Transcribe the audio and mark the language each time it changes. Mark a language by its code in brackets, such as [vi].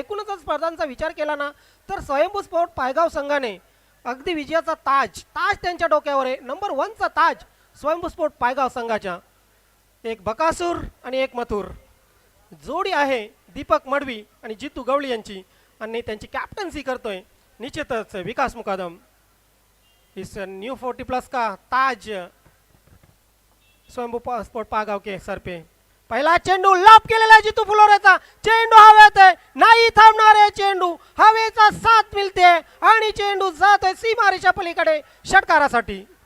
[mr] एकूणच स्पर्धांचा विचार केला ना तर स्वयंभू स्पोर्ट पायगाव संघाने अगदी विजयाचा ताज त्यांच्या डोक्यावर आहे. नंबर 1चा ताज स्वयंभू स्पोर्ट पायगाव संघाच्या. एक बकासूर आणि एक मथुर जोडी आहे दीपक मडवी आणि जितू गवळी यांची, आणि त्यांची कॅप्टन्सी करतोय निश्चितच विकास मुकादम. [hi] इस न्यू 40+ का ताज स्वयंभू स्पोर्ट पागाव के सर पे. [mr] पहिला चेंडू लाभ केलेला आहे जितू फुलोरेचा. चेंडू हवेत आहे, नाही थांबणार आहे चेंडू, हवेचा साथ मिळते आणि चेंडू जातोय सीमारेच्या पलीकडे षटकारासाठी.